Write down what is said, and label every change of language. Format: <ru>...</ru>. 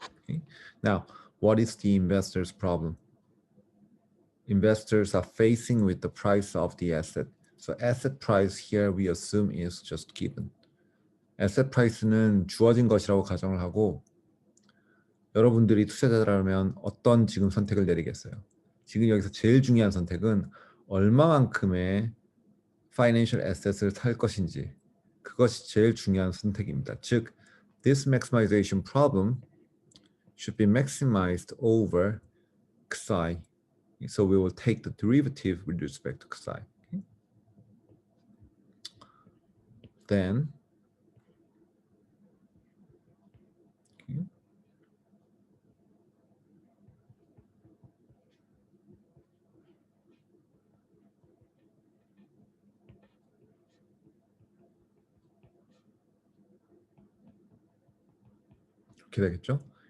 <en>Okay. Now, what is the investor's problem? Investors are facing with the price of the asset. So asset price here we assume is just given.</en> <ko>asset price는 주어진 것이라고 가정을 하고 여러분들이 투자자라면 어떤 지금 선택을 내리겠어요? 지금 여기서 제일 중요한 선택은 얼마만큼의 financial asset을 살 것인지 그것이 제일 중요한 선택입니다.</ko> <en>즉, this maximization problem should be maximized over Xi. So we will take the derivative with respect to Xi. Okay? Then, okay,</en> <ko>이렇게 되겠죠?</ko>